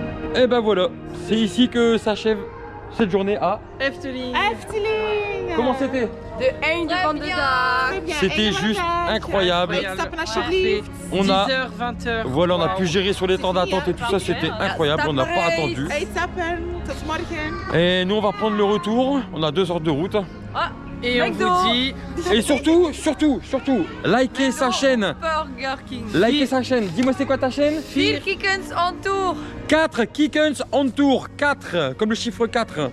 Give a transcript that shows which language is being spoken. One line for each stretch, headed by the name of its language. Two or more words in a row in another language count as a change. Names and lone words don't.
French: Et ben voilà, c'est ici que s'achève cette journée à... Efteling. Efteling. Comment c'était?
Dutch: De einde van de dag.
French: Très bien. C'était
Dutch: Einde van
French: juste
Dutch: de dag.
French: incroyable.
Dutch: Stappen alsjeblieft.
French: On a... 10h, 20h. Voilà, on a pu gérer sur les temps d'attente et tout ça, c'était incroyable, on n'a pas attendu.
Dutch: Uitstappen. Tot morgen.
French: Et nous on va prendre le retour, on a 2 heures de route. Et on McDo. vous dit... Et surtout, likez sa chaîne. Burger King. Likez sa chaîne. Dis-moi c'est quoi ta chaîne? 4 kikkens en tour. 4 kikkens en tour. 4, comme le chiffre 4.